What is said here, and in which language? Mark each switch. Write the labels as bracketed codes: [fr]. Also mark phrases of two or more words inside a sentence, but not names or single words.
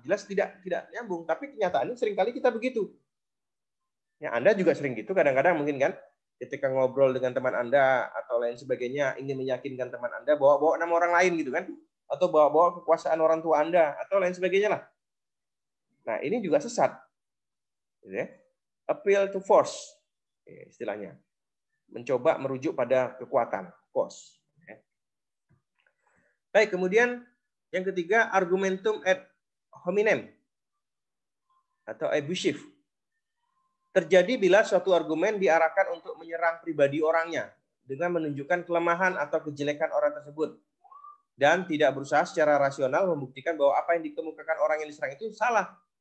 [id] Jelas tidak nyambung, tapi kenyataannya seringkali kita begitu. Ya, Anda juga sering gitu kadang-kadang mungkin kan ketika ngobrol dengan teman Anda atau lain sebagainya ingin meyakinkan teman Anda bawa-bawa nama orang lain gitu kan. Atau bawa-bawa kekuasaan orang tua Anda atau lain sebagainya lah. Nah, ini juga sesat. Gitu ya. [en] Appeal to force, [id] istilahnya. Mencoba merujuk pada kekuatan, force. Baik, kemudian yang ketiga, [la] argumentum ad hominem atau abusive. [id] Terjadi bila suatu argumen diarahkan untuk menyerang pribadi orangnya dengan menunjukkan kelemahan atau kejelekan orang tersebut dan tidak berusaha secara rasional membuktikan bahwa apa yang dikemukakan orang yang diserang itu salah.